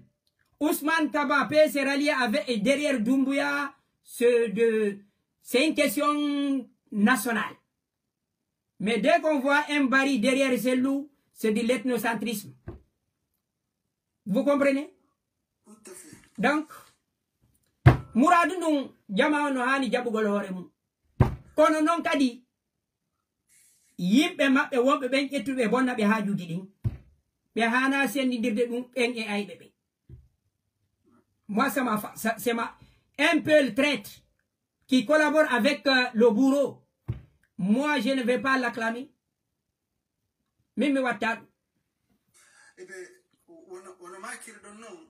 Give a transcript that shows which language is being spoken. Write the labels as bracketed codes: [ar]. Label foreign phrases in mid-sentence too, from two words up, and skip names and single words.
[fr] Ousmane Kabapé s'est rallié derrière Doumbouya, c'est une question nationale. Mais dès qu'on voit un Bari derrière Selou, c'est de l'ethnocentrisme. Vous comprenez? Tout à fait. Donc, [ff] Mouradou nou jama no hani jabugol hore mum. Kono non kadi yimɓe maɓɓe wonɓe ɓen ƴettuɓe bonna ɓe haajuji ɗin. Ɓe hana sendidirde ɗum ɓen e ayɓe ɓe. [fr] Moi, c'est un peu le traître qui collabore avec le bourreau. Moi, je ne vais pas l'acclamer. [ff] Même me wattad. [fr] Eh bien, on a marqué le nom.